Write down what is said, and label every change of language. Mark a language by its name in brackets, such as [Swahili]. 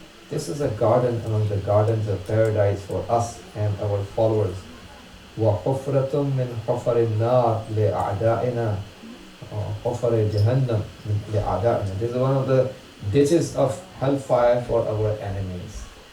[English] This is a garden among the gardens of paradise for us and our followers. [Arabic] وحفرة من حفر النار لأعدائنا. حفر جهنم لأعدائنا. [English] This is one of the ditches of hellfire for our enemies.